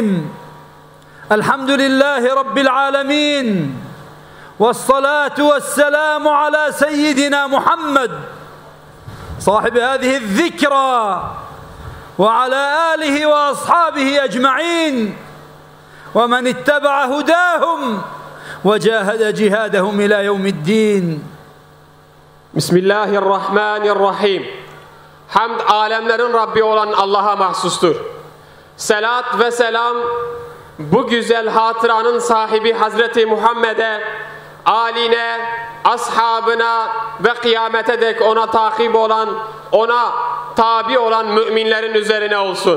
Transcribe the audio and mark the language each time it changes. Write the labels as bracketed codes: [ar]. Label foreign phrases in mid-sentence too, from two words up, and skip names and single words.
[ar] الحمد لله رب العالمين، والصلاة والسلام على سيدنا محمد صاحب هذه الذكرى وعلى آله وأصحابه أجمعين ومن اتبع هداهم وجاهد جهادهم إلى يوم الدين. Bismillahirrahmanirrahim. [tr] Hamd alemlerin Rabbi olan Allah'a mahsustur. Selat ve selam bu güzel hatıranın sahibi Hazreti Muhammed'e, âline, ashabına ve kıyamete dek ona takip olan, ona tabi olan müminlerin üzerine olsun.